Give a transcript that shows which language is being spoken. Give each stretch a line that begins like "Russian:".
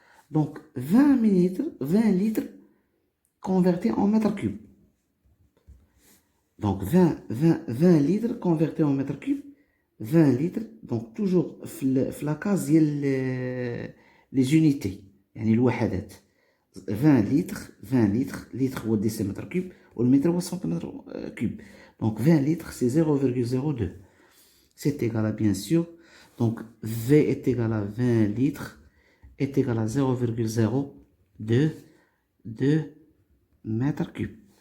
French: Donc 20 millilitres, 20 litres convertis en mètre cube. Donc 20 litres convertis en mètre cube. 20 litres, donc toujours في la case ديال les unités
Arabic: يعني الوحدات. 20 litres litre هو الديسيمتر كوب والمتر هو السنتيمتر كوب.
French: Donc 20 litres c'est 0,02. C'est égal à bien sûr. Donc V est égal à 20 litres est égal à 0,02 mètres cubes.